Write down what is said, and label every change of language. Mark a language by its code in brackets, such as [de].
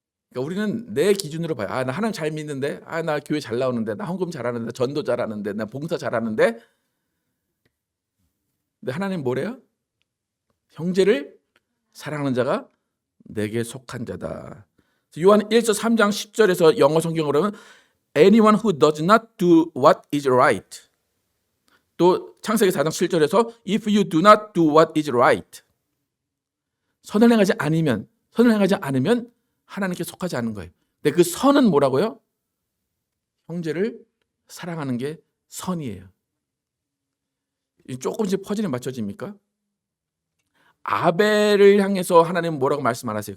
[ko] 그러니까 우리는 내 기준으로 봐요. 나 하나님 잘 믿는데, 나 교회 잘 나오는데, 나 헌금 잘하는데, 전도 잘하는데, 나 봉사 잘하는데. 근데 하나님 뭐래요? 형제를 사랑하는 자가 내게 속한 자다. 요한 1서 3장 10절에서 영어 성경으로 하면 [en] anyone who does not do what is right. [ko] 또 창세기 4장 7절에서 [en] if you do not do what is right. [ko] 선을 행하지 않으면 하나님께 속하지 않는 거예요. 근데 그 선은 뭐라고요? 형제를 사랑하는 게 선이에요. 조금씩 퍼즐이 맞춰집니까? 아벨을 향해서 하나님은 뭐라고 말씀 안 하세요.